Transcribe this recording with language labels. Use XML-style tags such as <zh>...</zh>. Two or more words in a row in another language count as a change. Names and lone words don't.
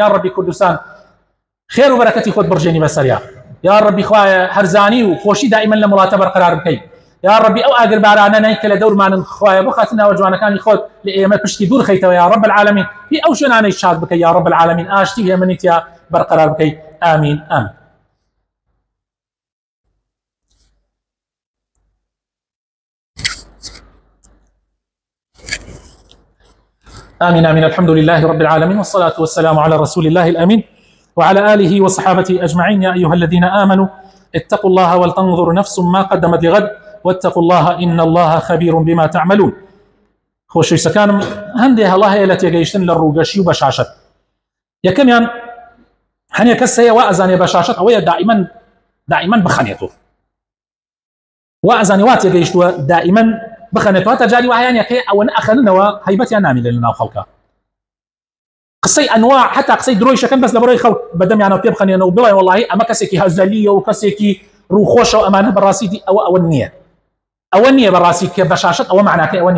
<ar>یا ربی</ar> <ckb>کوردستان خێر و بەرەکەتی خۆت بڕژێنی بەسەریا،</ckb> <ar>یا ربی</ar> <ckb>خوایە هەرزانی و خۆشی دائیمەن لە وڵاتە بەرقەرار بکەی،</ckb> <ar>یا ربی</ar> <ckb>ئەو ئاگربارانەی کە لە دەورمانن خوایە بۆ خاتنەوە جوانەکانی خۆت لە ئێمە پشتی دوور خەیتەوە</ckb> <ar>یا رب العالمین،</ar> <ckb>هی ئەو شوێنانەی شاد بکەی</ckb> <ar>یا رب العالمین،</ar> <ckb>ئاشتی هێمنیتیا بەرقەرار بکەی. ئامین ئامین.</ckb> <ar>آمين آمين. الحمد لله رب العالمين والصلاة والسلام على رسول الله الأمين وعلى آله وصحابته أجمعين. يا أيها الذين آمنوا اتقوا الله ولتنظر نفس ما قدمت لغد واتقوا الله إن الله خبير بما تعملون.</ar> <ckb>خۆشەویستەکانم هەندێک هەڵا هەیە لە تێگەیشتن لە ڕووگەشی و بەشاشەت. یەکەمیان هەنێ کەس هەیە وا ئەزانێ بەشاشەت ئەوەیە دائیمەن بخەنێتەوە، وا ئەزانێ وا تێگەیشتووە دائیمەن بخەنێتەوە، تا جاری وایان یەکەیە ئەوەنە ئەخەننەوە هەیبەتیان نامێنێت لە ناو خەڵکە، قسەی ئەنواع حتا قسەی درۆیشەکەن بەس لە بەڕۆی خەڵک بەدەمیانەوە پێ بخەنێنەوە بڵێن وەڵاهی ئەمە کەسێکی هەزەلیە و کەسێکی ڕووخۆشە و ئەمانە بەڕاستی ئەوە نییە، ئەوە نییە بەڕاستی کە بەشاشەت ئەوە معناکەی ئەوە نییە.</ckb>